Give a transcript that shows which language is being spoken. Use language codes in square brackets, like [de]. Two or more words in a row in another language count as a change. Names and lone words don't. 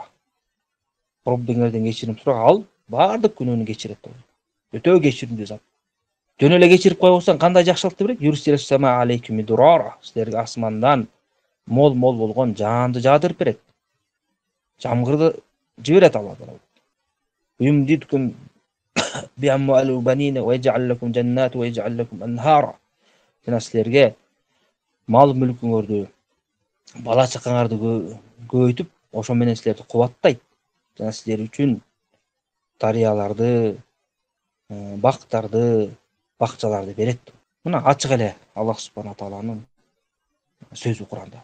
[ky] Роббиңерден кечирим сураг, ал бардык күнөөнү кечирет. Өтө кечиримдүү зат. Жөн эле кечирип койбосоң кандай жакшылыкты берет? [ar] يرسل السماء عليكم مدرارا. [ky] Силерге асмандан мол болгон жаанды жаадырып берет. Жамгырды жиберет Алла Таала. [ar] يمددكم بأموال وبنين ويجعل لكم جنات ويجعل لكم أنهارا. [ky] Жана силерге мал мүлкүңөрдү, бала чакаңарды көбөйтүп, ошо менен силерди кубаттайт. Жана силер үчүн дарыяларды, бактарды, бакчаларды берет. Мына ачык эле Аллах субхана тааланын сөзү Куранда.